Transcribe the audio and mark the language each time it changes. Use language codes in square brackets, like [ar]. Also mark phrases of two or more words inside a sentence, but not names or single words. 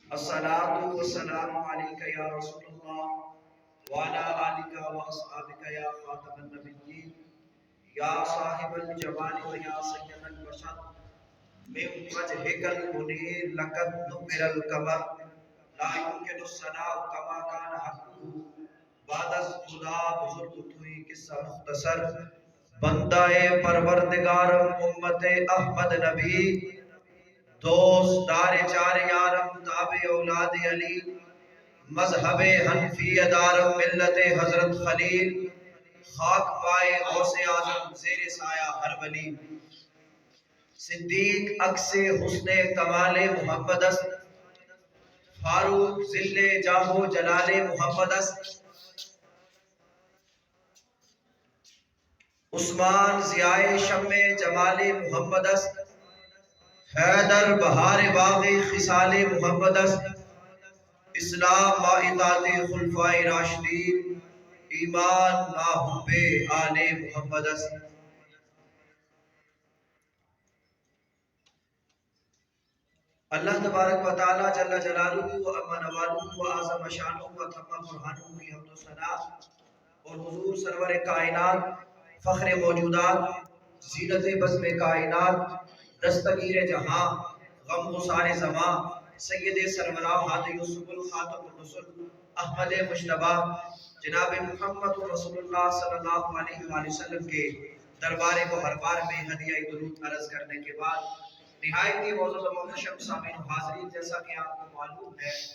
[ar] الصلاة والسلام عليك يا رسول الله وعلى آلك وأصحابك يا خاتم النبيين يا صاحب الجمال ويا سيد البشر من وجهك المنير لقد نبر القمر لا يمكن الثناء كما كان حقه [fa] بعد خدا بزرگ توئی قصہ مختصر بندہ پروردگار امت احمد نبی دوست دار چار یارم تابع اولاد علی مذہب حنفی دارم ملت حضرت خلیل خاک پائے غوث اعظم زیر سایہ ہر ولی صدیق عکس حسن کمال محمد است فاروق ذل جاہ و جلال محمد است عثمان ضیاء شمع جمال محمد است حیدر بہار باغ خصال محمد است اسلام با اطاعت خلفائے راشدین ایمان با حب آل محمد است [ar] اللہ تبارک و تعالی جل جلالہ و امن والہ و اعظم شانہ و تمام برہانہ [ur] کی حمد و ثنا اور حضور سرور کائنات فخر موجودات زینت بزم کائنات دستگیر جہاں غم گسار زمان سید سرورہ ہاد یوسف [ar] الخاتم الرسل [ur] احمد مجتبی جناب محمد رسول اللہ [ar] صلی اللہ علیہ وآلہ وسلم [ur] کے دربار محربار میں ہدیہ درود عرض کرنے کے بعد نہایت ہی معزز و محتشم سامعین و حاضرین، جیسا کہ آپ کو معلوم ہے